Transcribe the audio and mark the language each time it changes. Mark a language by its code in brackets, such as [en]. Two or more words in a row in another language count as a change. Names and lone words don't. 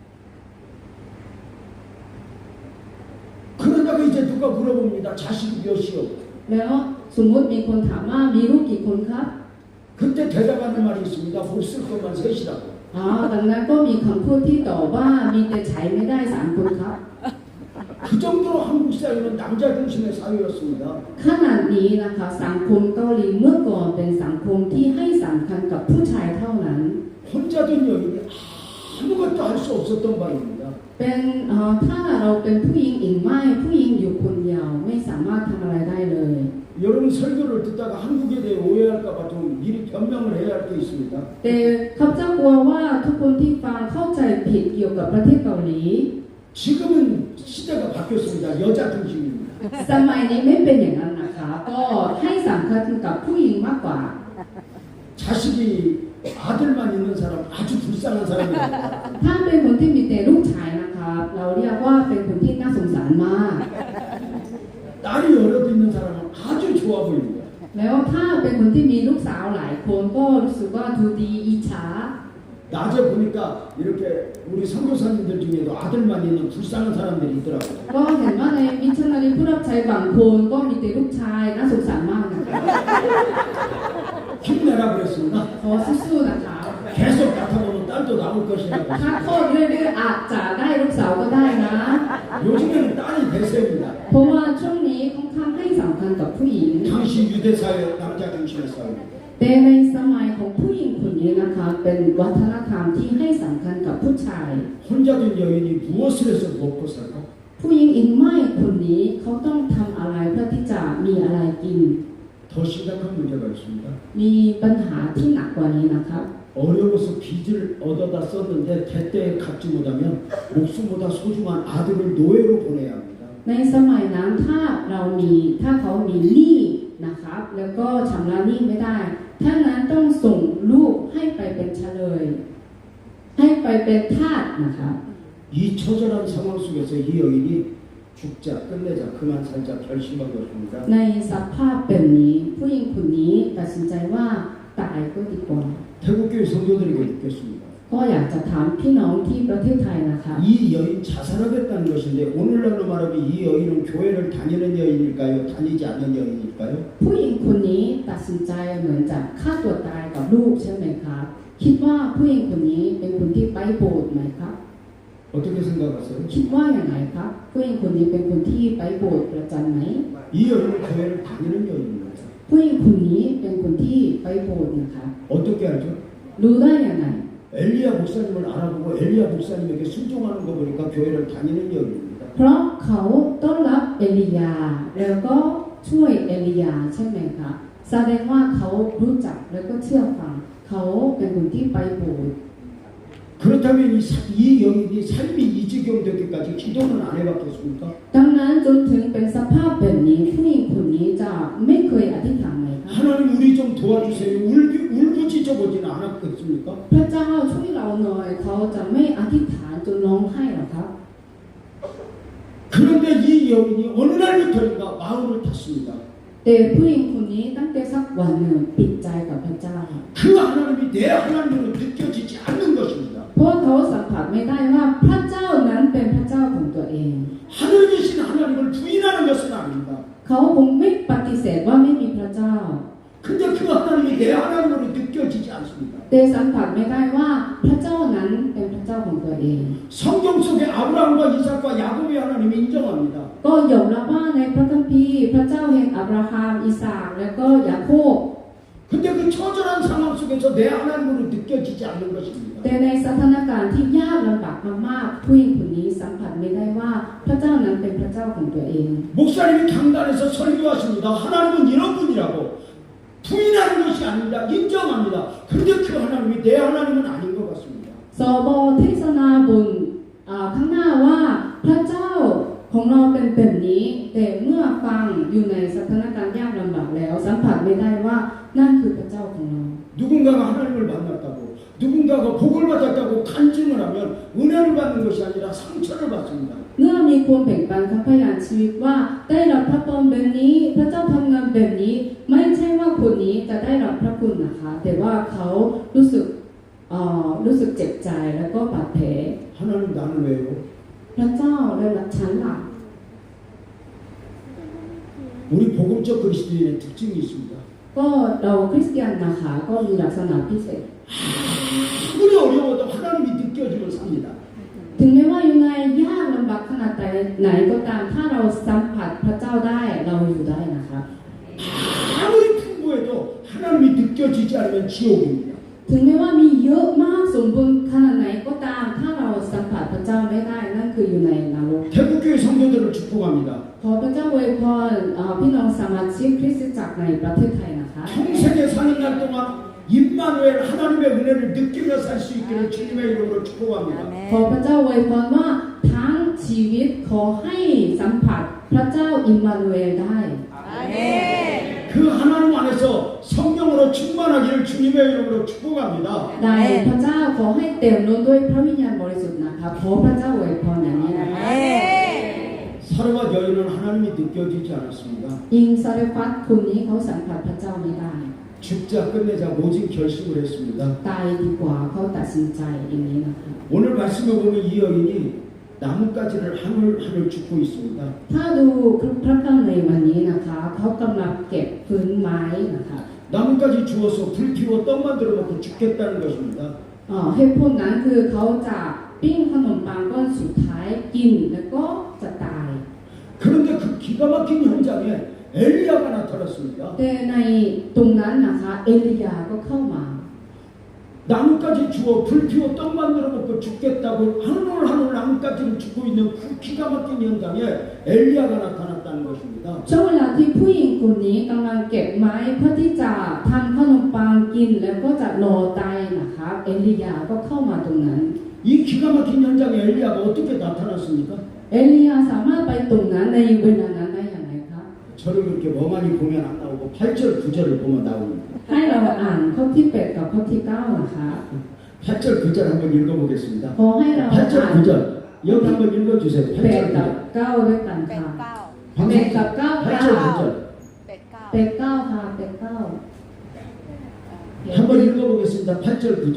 [ko] 그러다가 이제 누가 물어봅니다. 자식이 몇이요? [th] แล้วสมมุติมีคนถามว่ามีลูกกี่คนครับ [ko] 그때 대답하는 말이 있습니다. 못 쓸 것만 셋이라고. [th] ดังนั้นก็มีคำพูดที่ตอบว่ามีแต่ใช้ไม่ได้3คนครับ [ko] 그 정도로 한국 사회는 남자 중심의 사회였습니다. [th] ขนาดนี้นะคะสังคมเกาหลีเมื่อก่อนเป็นสังคมที่ให้สำคัญกับผู้ชายเท่านั้น [ko] 혼자 된 여인이 아무것도 할 수 없었던 바입니다. [th] เป็นถ้าเราเป็นผู้หญิงอีกไม่ผู้หญิงอยู่คนเดียวไม่สามารถทำอะไรได้เลย [ko] 여러분 설교를 듣다가 한국에 대해 오해할까봐 좀 미리 변명을 해야 할 게 있습니다. [th] แต่ข้าพเจ้ากลัวว่าทุกคนที่ฟังเข้าใจผิดเกี่ยวกับประเทศเกาหลี [ko] 지금은 시대가 바뀌었습니다. 여자 중심입니다. [th] สมัยนี้ไม่เป็นอย่างนั้นนะคะก็ให้สำคัญกับผู้หญิงมากกว่า [ko] 자식이 아들만 있는 사람 아주 불쌍한 사람입니다. [th] ถ้าเป็นคนที่มีแต่ลูกชายนะคะเราเรียกว่าเป็นคนที่น่าสงสารมาก [ko] 딸이 여럿 있는 사람은 아주 좋아 보입니다. [th] แล้วถ้าเป็นคนที่มีลูกสาวหลายคนก็รู้สึกว่าดูดีอิจฉา [ko] 낮에 보니까 이렇게 우리 선교사님들 중에도 아들만 있는 불쌍한 사람들이 있더라고요. [th] ก็เห็นว่าในมิชชันนารีผู้รับใช้บางคนก็มีแต่ลูกชายน่าสงสารมากนะคะ [ko] 힘내라 그랬습니다. [th] ขอสู้ๆนะคะ [ko] 계속 나타보면 딸도 나올 것이라고. [th] ถ้าโทษเรื่อยๆอาจจะได้ลูกสาวก็ได้นะ [ko] 요즘에는 딸이 대세입니다. [th] เพราะว่าช่วงนี้ค่อนข้างให้สำคัญกับผู้หญิง [ko] 당시 유대 사회 남자 중심의 사회. [th] แต่ในสมัยของผู้หญิงคนนี้นะคะเป็นวัฒนธรรมที่ให้สำคัญกับผู้ชาย [ko] 혼자 된 여인이 무엇을 해서 먹고 살까? [th] ผู้หญิงอินไม่คนนี้เขาต้องทำอะไรเพื่อที่จะมีอะไรกิน [ko] 더 심각한 문제가 있습니다. [th] มีปัญหาที่หนักกว่านี้นะครับ [ko] 어려워서 빚을 얻어다 썼는데 대때에 갚지 못하면 목숨보다 소중한 아들을 노예로 보내야 합니다. [th] ในสมัยนั้นถ้าเขามีหนี้นะครับ แล้วก็ชำระหนี้ไม่ได้ถ้านั้นต้องส่งลูกให้ไปเป็นเฉลย ให้ไปเป็นทาสนะครับ [ko] 이 처절한 상황 속에서 이 여인이 죽자 끝내자 그만 살자 결심한 것입니다. [th] ในสภาพแบบนี้ผู้หญิงคนนี้ตัดสินใจว่าตายก็ดีกว่า [ko] 태국교회 성도들에게 묻겠습니다. [th] ก็อยากจะถามพี่น้องที่ประเทศไทยนะคะ [ko] 이 여인 자살하겠다는 것인데 오늘날로 말하면 이 여인은 교회를 다니는 여인일까요? 다니지 않는 여인일까요? [th] ผู้หญิงคนนี้ตัดสินใจเหมือนจะฆ่าตัวตายกับลูกใช่ไหมครับคิดว่าผู้หญิงคนนี้เป็นคนที่ไปโบสถ์ไหมครับ [ko] 어떻게 생각하세요? [th] คิดว่าอย่างไรครับผู้หญิงคนนี้เป็นคนที่ไปโบสถ์ประจำไหม [ko] 이 여인은 교회를 다니는 여인입니다. [th] ผู้หญิงคนนี้เป็นคนที่ไปโบสถ์นะคะ [ko] 어떻게 알죠? [th] รู้ได้อย่างไร [ko] 엘리야 목사님을 알아보고 엘리야 목사님에게 순종하는 거 보니까 교회를 다니는 여인입니다. [th] เพราะเขาต้อนรับเอลียาแล้วก็ช่วยเอลียาใช่ไหมคะแสดงว่าเขารู้จักแล้วก็เชื่อฟังเขาเป็นคนที่ไปโบสถ์ [ko] 그렇다면 이 여인이 삶이 이 지경 되기까지 기도는 안 해봤겠습니까? [th] ดังนั้นจนถึงเป็นสภาพแบบนี้ผู้หญิงคนนี้จะไม่เคยอธิษฐานไหมคะ [ko] 하나님 우리 좀 도와주세요. 울부짖어 보지는 않았겠습니까? [th] พระเจ้าช่วยเราหน่อยเขาจะไม่อธิษฐานจนร้องไห้หรอครับ [ko] 그런데 이 여인이 어느 날부터인가 마음을 탔습니다. [th] แต่ผู้หญิงคนนี้ตั้งแต่สักวันหนึ่งปิดใจกับพระเจ้า [ko] 그 하나님이 내 하나님으로 느껴지지 않는 것입니다. [th] เพราะเขาสัมผัสไม่ได้ว่าพระเจ้านั้นเป็นพระเจ้าของตัวเอง [ko] 하늘이신 하나님을 부인하는 것은 아닙니다. [th] เขาคงไม่ปฏิเสธว่าไม่มีพระเจ้า [ko] 근데 그 하나님이 내 하나님으로 느껴지지 않습니다. [th] แต่สัมผัสไม่ได้ว่าพระเจ้านั้นเป็นพระเจ้าของตัวเอง [ko] 성경 속에 아브라함과 이삭과 야곱의 하나님이 인정합니다. [th] ก็ยอมรับว่าในพระคัมภีร์พระเจ้าแห่งอับราฮัมอิสากและก็ยาโคบ [ko] 근데 그 처절한 상황 속에서 내 하나님으로 느껴지지 않는 것입니다. [th] แต่ในสถานการณ์ที่ยากลำบากมากๆผู้หญิงคนนี้สัมผัสไม่ได้ว่าพระเจ้านั้นเป็นพระเจ้าของตัวเอง [ko] 목사님이 강단에서 설교하십니다. 하나님은 이런 분이라고 부인하는 것이 아닙니다. 인정합니다. 그런데 그 하나님이 내 하나님은 아닌 것 같습니다. [th] สบเทศนาบนข้างหน้าว่าพระเจ้าของเราเป็นแบบนี้แต่เมื่อฟังอยู่ในสถานการณ์ยากลำบากแล้วสัมผัสไม่ได้ว่านั่นคือพระเจ้าของเรา [ko] 누군가가 하나님을 만났다고 누군가가 복을 받았다고 간증을 하면 은혜를 받는 것이 아니라 상처를 받습니다. [th] เมื่อมีคนแบ่งปันคำพยานชีวิตว่าได้รับพระพรแบบนี้พระเจ้าทำงานแบบนี้ไม่ใช่ว่าคนนี้จะได้รับพระคุณนะคะแต่ว่าเขารู้สึกเจ็บใจแล้วก็บาดแผล [ko] 하나님 나는 왜요? [th] พระเจ้าและฉันล่ะ [ko] 우리 복음적 그리스도인의 특징이 있습니다. [th] ก็เราคริสเตียนนะคะก็มีลักษณะพิเศษ [ko] 아무리 어려워도 하나님이 느껴지면 삽니다. [th] ถึงแม้ว่าอยู่ในยากลำบากขนาดไหนก็ตามถ้าเราสัมผัสพระเจ้าได้เราอยู่ได้นะคะ [ko] 아무리 풍부해도 하나님이 느껴지지 않으면 지옥입니다. [th] ถึงแม้ว่ามีเยอะมากสมบูรณ์ขนาดไหนก็ตามถ้าเราสัมผัสพระเจ้าไม่ได้นั่นคืออยู่ในนรก [ko] 태국교회 성도들을 축복합니다. [th] ขอพระเจ้าอวยพรพี่น้องสมาชิกคริสตจักรในประเทศไทยนะคะ [ko] 평생에 사는 날 동안 임마누엘 하나님의 은혜를 느끼며 살 수 있기를 주님의 이름으로 축복합니다. [th] ขอพระเจ้าอวยพรว่าทั้งชีวิตขอให้สัมผัสพระเจ้าอิมมานูเอลได้ [ko] 그 하나님 안에서 성령으로 충만하기를 주님의 이름으로 축복합니다. [th] ได้พระเจ้าขอให้เต็มล้นด้วยพระวิญญาณบริสุทธิ์นะคะขอพระเจ้าอวยพรอย่างนี้นะคะ [ko] 사르밧 여인은 하나님이 느껴지지 않았습니다. [th] อิงซาเรฟัตคนนี้เขาสัมผัสพระเจ้าไม่ได้ [ko] 죽자 끝내자 모진 결심을 했습니다. [th] ตายดีกว่าเขาตัดสินใจอย่างนี้นะคะ [ko] 오늘 말씀에 보면 이 여인이 나뭇가지를 하늘 줍고 있습니다. [th] ถ้าดูพระคัมภีร์ในวันนี้นะคะเขากำลังเก็บพื้นไม้นะคะ [ko] 나뭇가지 주워서 불 피워 떡 만들어 먹고 죽겠다는 것입니다. [th] เหตุผลนั้นคือเขาจะปิ้งขนมปังก้อนสุดท้ายกินแล้วก็จะตาย [ko] 그런데 그 기가 막힌 현장에 엘리야가 나타났습니다. [th] แต่ในตรงนั้นนะคะเอลียาก็เข้ามา [ko] 나뭇가지 주워 불 피워 떡 만들어 먹고 죽겠다고 하늘 나뭇가지를 죽고 있는 그 기가 막힌 현장에 엘리야가 나타났다는 것입니다. [th] ช่วงเวลาที่ผู้หญิงคนนี้กำลังเก็บไม้เพื่อที่จะทำขนมปังกินแล้วก็จะรอตายนะคะเอลียาก็เข้ามาตรงนั้น [ko] 이 기가 막힌 현장에 엘리야가 어떻게 나타났습니까? [th] เอลียาสามารถไปตรงนั้นในเวลานั้นได้อย่างไรครับ [ko] 저를 그렇게 멍하니 보면 안 나오고 8절 9절을 보면 나옵니다. [th] ให้เราอ่านข้อที่8กับข้อที่9นะคะ [ko] 8절 9절 한번 읽어보겠습니다. [th] ขอให้เรา [ko] 8절 [th] อ่าน [ko] 9절 여기 한번 읽어주세요. [th] 8 [ko] 8절 [th] กับ [ko] 9절 [th] 9ด้วยกัน เป็ด ค่ะ เก้า 8กับ9 [ko] 8절 9절 [th] เป็ดเก้า 8 9ค่ะ8 9 [ko] 한번 읽어보겠습니다. 8절 9절